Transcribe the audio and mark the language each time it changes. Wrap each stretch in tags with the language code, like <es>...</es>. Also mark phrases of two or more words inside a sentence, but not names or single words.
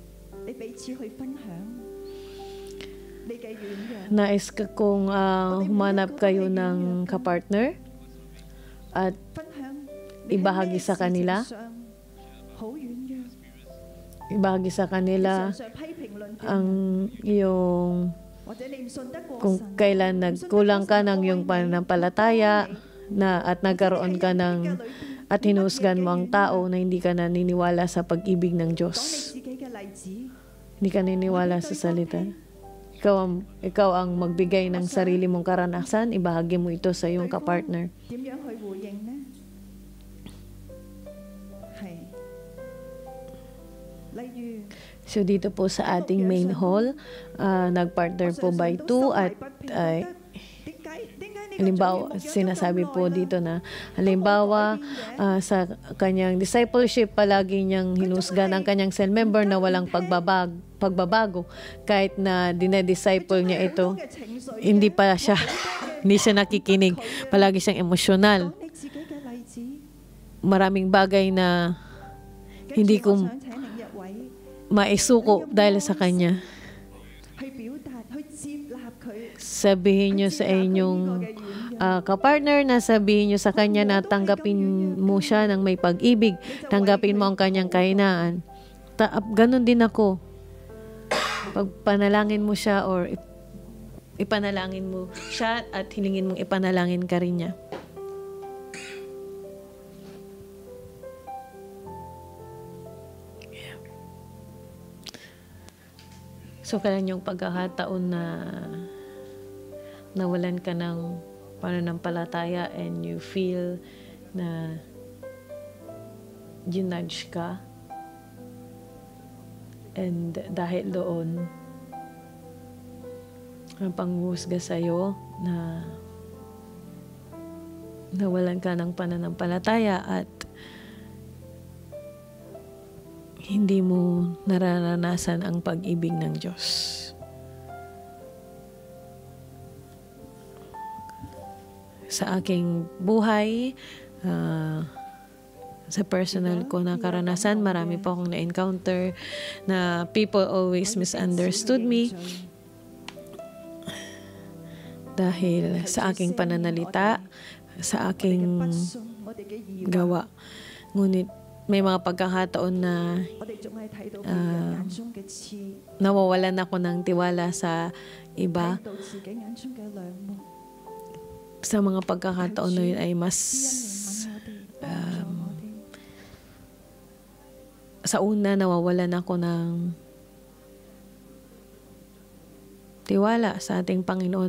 <yue>你彼此去分享你嘅軟弱，</yue> <tl>Nais ka kung humanap kayo ng kapartner at</tl> <yue>分享</yue> <tl>ibahagi sa kanila.</tl> <yue>好軟弱，</yue> <tl>ibahagi sa kanila</tl> <yue>常常批評論斷</yue> <tl>ang iyong</tl> <yue>或者你唔信得過</yue> <tl>kung</tl> <yue>神，</yue> <tl>kailan nagkulang ka ng iyong pananampalataya na at nagkaroon ka ng at hinusgan mo ang tao na hindi ka naniniwala sa pag-ibig ng</tl> <yue>講你</yue> <tl>Diyos.</tl> <yue>自己嘅例子，</yue> <tl>Hindi ka naniniwala sa salita. Ikaw ang magbigay ng sarili mong karanasan, ibahagi mo ito sa iyong kapartner.</tl> <yue>點樣去回應呢？係，例如</yue> <tl>So dito po sa ating</tl> <en>main hall,</en> <tl>nagpartner po</tl> <en>by two</en> <tl>at halimbawa, sinasabi po dito na halimbawa sa kanyang discipleship, palagi niyang hinusgan ang kanyang cell member na walang pagbabago. Kahit na dinedisciple niya ito, hindi siya nakikinig. Palagi siyang emosyonal.</tl> <yue>講你自己嘅例子，</yue> <tl>Maraming bagay na hindi</tl> <yue>跟住</yue> <tl>ko</tl> <yue>我想請另一位</yue> <tl>maisuko dahil sa kanya.</tl> <yue>去表達，去接納佢，</yue> <tl>Sabihin niyo sa inyong kapartner na sabihin niyo sa kanya na tanggapin mo siya ng may pag-ibig. Tanggapin mo ang kanyang kahinaan. Ganon din ako. Pagpanalangin mo siya or ipanalangin mo siya at hilingin mong ipanalangin ka rin niya. So, kailan yung pagkakataon na nawalan ka ng pananampalataya</tl> <en>and you feel</en> <tl>na ginudge ka, and dahil doon ang panghuhusga sa'yo na nawalan ka ng pananampalataya at hindi mo nararanasan ang pag-ibig ng Diyos. Sa aking buhay, sa personal ko na karanasan, marami po akong na-encounter na</tl> <en>people always misunderstood me</en> <tl>dahil sa aking pananalita, sa aking</tl> <yue>我哋嘅疑惑，</yue> <tl>gawa. Ngunit may mga pagkakataon na</tl> <yue>我哋仲係睇到別人眼中嘅刺，</yue> <tl>nawawalan ako ng tiwala sa iba.</tl> <yue>睇到自己眼中嘅梁木。</yue> <tl>Sa mga pagkakataon na yun ay mas</tl> <yue>知恩憐憫我哋，幫助我哋。</yue> <tl>sa una nawawalan ako ng tiwala sa ating Panginoon.</tl>